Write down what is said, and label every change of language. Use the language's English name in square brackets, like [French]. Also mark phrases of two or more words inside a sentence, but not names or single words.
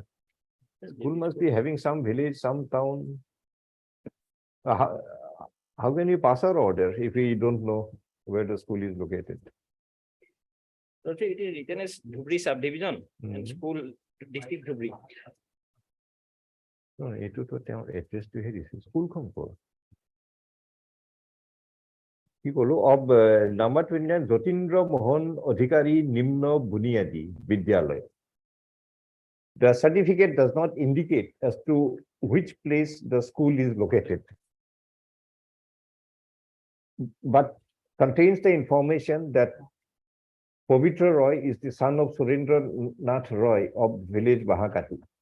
[English] School must be having some village, some town. How can you pass our order if we don't know where the school is located? So it is written as Dhubri subdivision and Mhm. school district Dhubri. No, [Assamese] এইটো তো তেওঁৰ এড্ৰেছটোহে দিছে স্কুলখন ক'ৰ কি ক'লো [English] of number 29 [Assamese] যতীন্দ্ৰ মোহন অধিকাৰী নিম্ন বুনিয়াদী বিদ্যালয়. [English] The certificate does not indicate as to which place the school is located, but contains the information that Pavitra Roy is the son of Surendra Nath Roy of village Bahakati.